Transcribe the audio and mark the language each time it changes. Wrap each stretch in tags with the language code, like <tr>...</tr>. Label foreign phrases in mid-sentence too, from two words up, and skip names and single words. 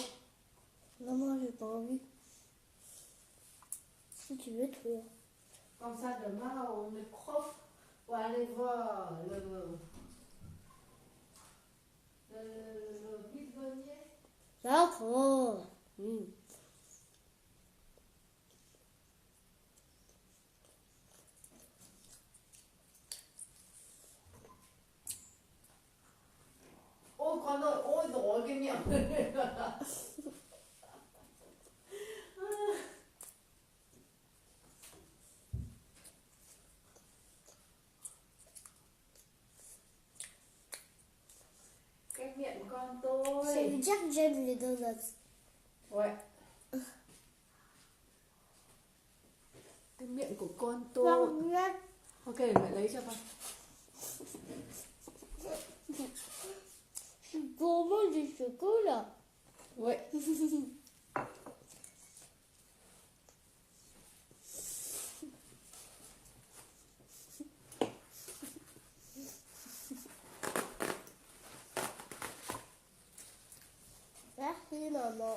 <fr>Maman, j'ai pas envie. Si tu veux, toi. Comme ça, demain, on est prof pour aller voir le vide-grenier. D'accord.</fr> <vi>Ôi con ơi, ôi dồi cái miệng. Cái miệng con</vi> <fr>Ça</fr> <vi>tôi.</vi> <fr>veut dire que j'aime les donuts. Ouais.</fr> <vi>Cái miệng của con tôi. Donuts. Ok, mẹ lấy cho con.</vi> <fr>Je suis gourmand du chocolat. Ouais. Merci, maman.</fr>